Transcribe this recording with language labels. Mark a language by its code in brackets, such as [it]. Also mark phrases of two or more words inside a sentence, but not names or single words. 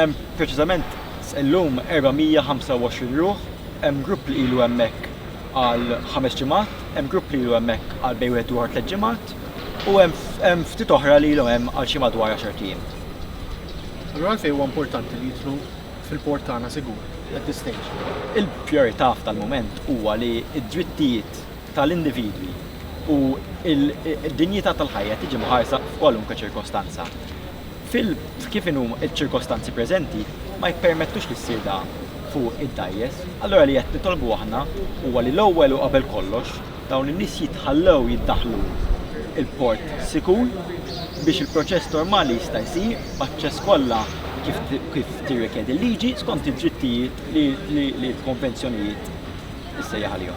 [mt] Hemm preċiżament illum 425 ruħ, hemm grupp li ilu hemmhekk għal 5 ġimgħat, hemm grupp li ilu hemmhekk għal bejn wieħed ieħor 3 ġimgħat u hemm ftit oħra li ilhom hemm għal xi madwar 10 ijiem. Allura għalfejn huwa importanti li jidħlu fil-port tagħna sigur [en] at this stage. [mt] Il-priorità tal-mument huwa li d-drittijiet tal-individwi u id-dinjità tal-ħajja tiġi mħarsa f'kwalunkwe ċirkostanza. Kif inhum iċ-ċirkostanzi preżenti ma jippermettux li ssir da fuq id-dajjes, allura li qed nitolbu aħna huwa li l-ewwel u qabel kollox dawn in-nies jitħallew jiddaħħlu il-port sikur biex il-proċess normali jista' jsir b'aċċess kollha kif tirrikjedi l-liġi skont id-drittijiet li l-konvenzjonijiet issejjaħ għalihom.